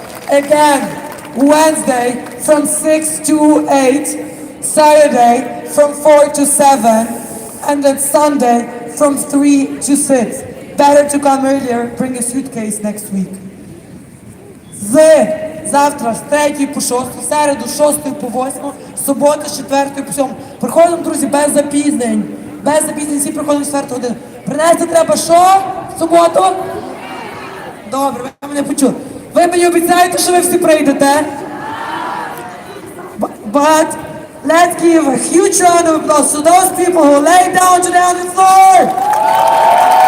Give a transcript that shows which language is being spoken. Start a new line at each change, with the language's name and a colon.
English: Again, Wednesday from 6 to 8, Saturday from 4 to 7, and then Sunday from 3 to 6. Better to come earlier, bring a suitcase next week.
Ukrainian: Завтра з 3 по 6, в середу з 6 по 8, суботу з 4 по 7. Приходимо, друзі, без запізнень. Без запізнень всі приходимо з 4 години. Принести треба що в суботу? Добре, ви мене почули. Ви мені обіцяєте, що ви всі прийдете?
English: But let's give a huge round of applause to those people who lay down today on the floor.